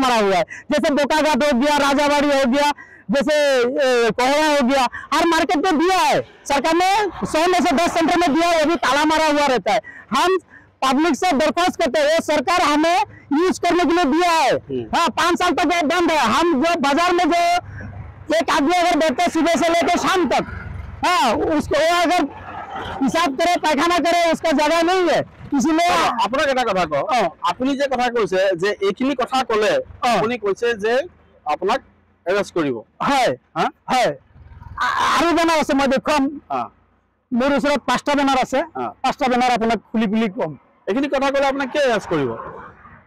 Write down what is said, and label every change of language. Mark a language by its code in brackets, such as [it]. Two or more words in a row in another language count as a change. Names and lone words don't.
[hi] मारा हुआ है जैसे बोकाघाट हो गया राजाबाड़ी हो गया जैसे कोहरा हो गया हर मार्केट में दिया है सरकार ने 100 में से 10 सेंटर में दिया है वो भी ताला मारा हुआ रहता है हम पब्लिक से दरख्वास्त करते हैं सरकार हमें यूज करने के लिए दिया है 5 साल तक बंद है हम जो बाजार में जो एक आदमी अगर बैठते सुबह से लेकर शाम तक उसको अगर हिसाब करे पैखाना करे उसका जगह नहीं है इसलिए [as] আপোনাক এটা কথা কওঁ আপুনি যে কথা কৈছে যে এইখিনি কথা কলে আপুনি কৈছে যে আপোনাক এৰেষ্ট কৰিব হয় আৰু বেনাৰ আছে মই দেখুৱাম মোৰ ওচৰত 5টা বেনাৰ আছে 5টা বেনাৰ আপোনাক খুলি খুলি কম এইখিনি কথা কলে আপোনাক কি এৰেষ্ট কৰিব